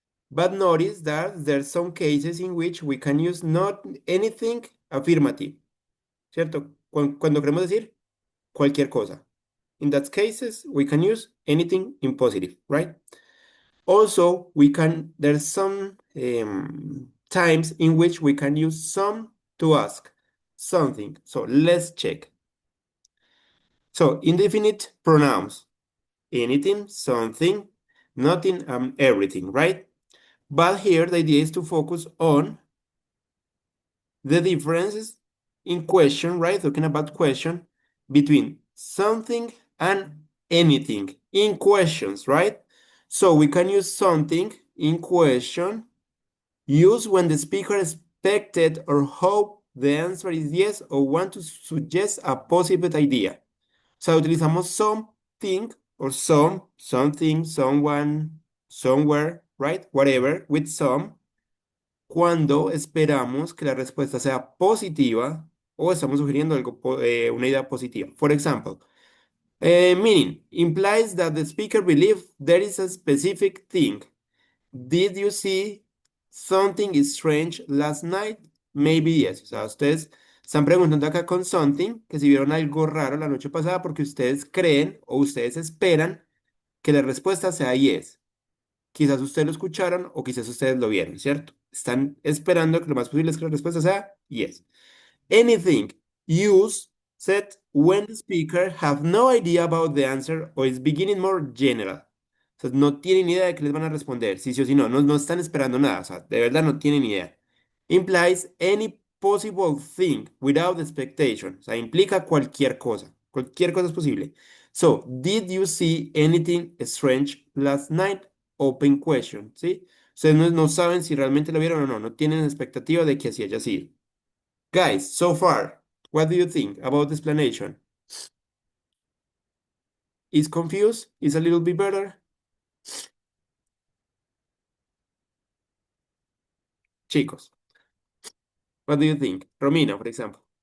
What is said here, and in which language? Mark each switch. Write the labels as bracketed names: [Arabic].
[English] But notice that there's some cases in which we can use not anything affirmative, [Spanish] ¿cierto? Cuando queremos decir cualquier cosa. [English] In that cases, we can use anything in positive, right? Also, there's some times in which we can use some to ask something. So let's check. So indefinite pronouns, anything, something, nothing, and everything, right? But here the idea is to focus on the differences in question, right? Talking about question between something and anything in questions, right? So we can use something in question used when the speaker expected or hope the answer is yes or want to suggest a possible idea. [Spanish] O sea, utilizamos [English] something or something, someone, somewhere, right? Whatever, with some, [Spanish] cuando esperamos que la respuesta sea positiva o estamos sugiriendo algo, una idea positiva. [English] For example, meaning implies that the speaker believes there is a specific thing. Did you see something strange last night? Maybe yes. [Spanish] O sea, ustedes están preguntando acá con something que si vieron algo raro la noche pasada porque ustedes creen o ustedes esperan que la respuesta sea yes. Quizás ustedes lo escucharon o quizás ustedes lo vieron, ¿cierto? Están esperando que lo más posible es que la respuesta sea yes. [English] Anything used said when the speaker have no idea about the answer or is beginning more general. [Spanish] O sea, no tienen idea de qué les van a responder, si sí o si no, no están esperando nada, o sea, de verdad no tienen idea. [English] Implies any possible thing without expectation, [Spanish] o sea, implica cualquier cosa es posible. [English] So, did you see anything strange last night? Open question, [Spanish] ¿sí? Ustedes no saben si realmente lo vieron o no, no tienen expectativa de que así haya sido. [English] Guys, so far, what do you think about the explanation? Is confused? Is a little bit better? [Spanish] Chicos, [English] what do you think? Romina, for example.